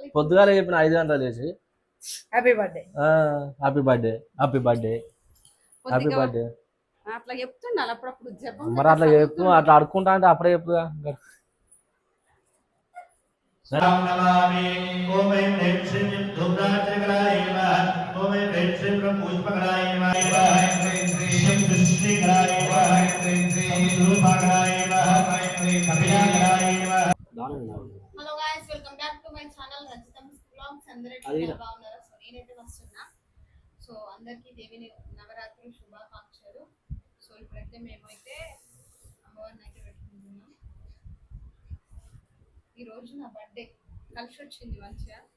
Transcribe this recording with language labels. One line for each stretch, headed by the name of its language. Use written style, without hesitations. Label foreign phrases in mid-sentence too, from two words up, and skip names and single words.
Telugu: పొద్దుగాల చెప్పిన 5 గంటలు చేసి
English: Happy birthday Happy birthday happy birthday happy birthday
Telugu: అట్లా చెప్తుండాలి అప్పుడప్పుడు జపం మరి అట్లా చెప్పు అట్లా అడుక్కుంటా అంటే అప్పుడే చెప్పుగా
Sanskrit: राम नमामि ओम ऐं ह्रीं श्रीं धूम्राचकराय नमः ओम ऐं ह्रीं श्रीं ब्रह्मपुष्पकराय नमः ओम ऐं ह्रीं श्रीं कृष्णेकराय नमः ओम ऐं ह्रीं श्रीं रूपाकराय नमः ओम ऐं ह्रीं कपिलाकराय नमः
English: Hello guys welcome back to my channel Rajitham's vlogs.
Telugu: అందరికీ బాగున్నారా? సో నేనైతే వస్తున్నా. సో అందరికీ దేవిని నవరాత్రి శుభాకాంక్షలు. సో ఇప్పుడైతే మేమైతే అమ్మవారిని అయితే పెట్టుకుంటున్నాం. ఈ రోజు నా బర్త్డే కలిసి వచ్చింది మంచిగా.